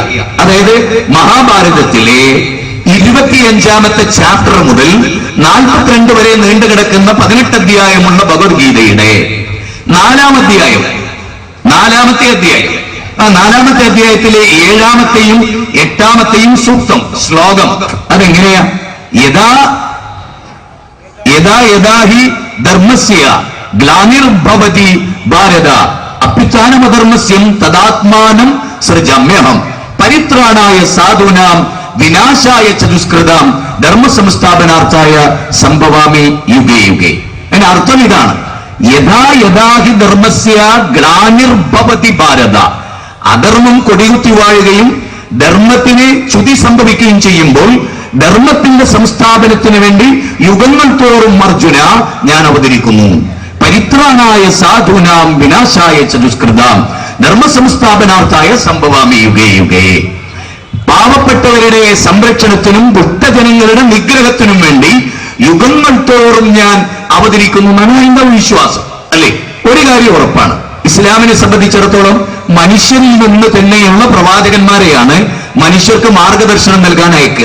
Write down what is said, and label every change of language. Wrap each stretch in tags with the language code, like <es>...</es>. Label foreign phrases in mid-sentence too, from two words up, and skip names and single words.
<ml>അതായത് മഹാഭാരതത്തിലെ 25ാമത്തെ ചാപ്റ്റർ മുതൽ 42 വരെ നീണ്ടുകിടക്കുന്ന 18 അധ്യായമുള്ള ഭഗവത്ഗീതയുടെ 4ാമത്തെ അധ്യായം. ആ 4ാമത്തെ അധ്യായത്തിലെ 7ാമത്തെയും 8ാമത്തെയും സൂക്തം, ശ്ലോകം അതെങ്ങനെയാ?</ml> <sa>യഥാ ഹി ധർമ്മസ്യ ഗ്ലാനിർഭവതി ഭാരത അഭ്യുത്ഥാനമധർമ്മസ്യം തദാത്മാനം സൃജമ്യഹം പരിത്രാണായ സാധൂനാം വിനാശായ ചതുഷ്കൃതാം ധർമ്മ സംസ്ഥാപനാർത്ഥായ സംഭവാമി യുഗേ യുഗേ.</sa> <ml>അതിന്റെ അർത്ഥം ഇതാണ്:</ml> <sa>യഥാ യഥാഹി ധർമ്മസ്യ ഗ്ലാനിർഭവതി ഭാരത.</sa> <ml>അധർമ്മം കൊടികുത്തി വാഴുകയും ധർമ്മത്തിന് ച്യുതി സംഭവിക്കുകയും ചെയ്യുമ്പോൾ ധർമ്മത്തിന്റെ സംസ്ഥാപനത്തിന് വേണ്ടി യുഗങ്ങൾ തോറും അർജുന ഞാൻ അവതരിക്കുന്നു.</ml> <sa>പരിത്രാണായ സാധൂനാം വിനാശായ ചതുഷ്കൃതാം ധർമ്മ സംസ്ഥാപനാർത്ഥായ സംഭവാമി യുഗേ യുഗേ.</sa> <ml>പാവപ്പെട്ടവരുടെ സംരക്ഷണത്തിനും ദുഷ്ടജനങ്ങളുടെ നിഗ്രഹത്തിനും വേണ്ടി യുഗങ്ങൾ തോറും ഞാൻ അവതരിക്കുന്നു എന്നാണ് ഹൈന്ദവ വിശ്വാസം, അല്ലേ? ഒരു കാര്യം ഉറപ്പാണ്, ഇസ്ലാമിനെ സംബന്ധിച്ചിടത്തോളം മനുഷ്യരിൽ നിന്ന് തന്നെയുള്ള പ്രവാചകന്മാരെയാണ് മനുഷ്യർക്ക് മാർഗദർശനം നൽകാൻ അയക്കുക.</ml>